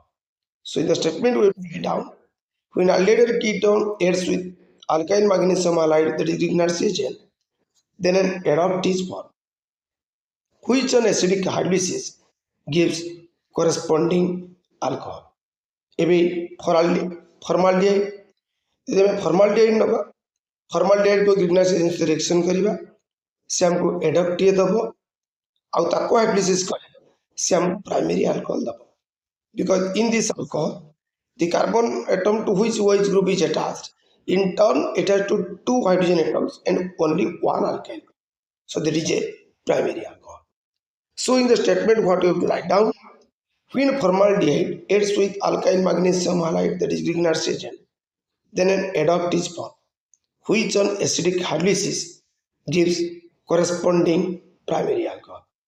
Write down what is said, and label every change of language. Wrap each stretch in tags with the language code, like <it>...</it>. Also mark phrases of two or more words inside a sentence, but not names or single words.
<en>So in the statement we will break it down. When aldehyde ketone adds with alkyl magnesium halide, that is Grignard reagent, then an adduct is formed, which an acidic hydrolysis gives corresponding alcohol.</en> <or>ଏବେ ଫର୍ମାଲଡିହାଇଡ୍ ଯଦି ଆମେ ଫର୍ମାଲଡିହାଇଡ୍ ନେବା, ଫର୍ମାଲଡିହାଇଡ୍କୁ ଗ୍ରିଗ୍ନାର୍ଡ ସହିତ ରିଏକ୍ସନ୍ କରିବା, ସେ ଆମକୁ ଏଡକ୍ଟିଏ ଦେବ, ଆଉ ତାକୁ ହାଇଡ୍ରୋଲିସିସ୍ କଲେ ସେ ଆମକୁ</or> <en>primary alcohol</en> <or>ଦେବ.</or> <en>Because in this alcohol, the carbon atom to which OH group is attached, in turn it has two hydrogen atoms and only one alkyl. So there is a primary alcohol. So in the statement what we have to write down, when formaldehyde adds with alkyl magnesium halide, that is Grignard reagent, then an adduct is formed, which on acidic hydrolysis gives corresponding primary alcohol.</en>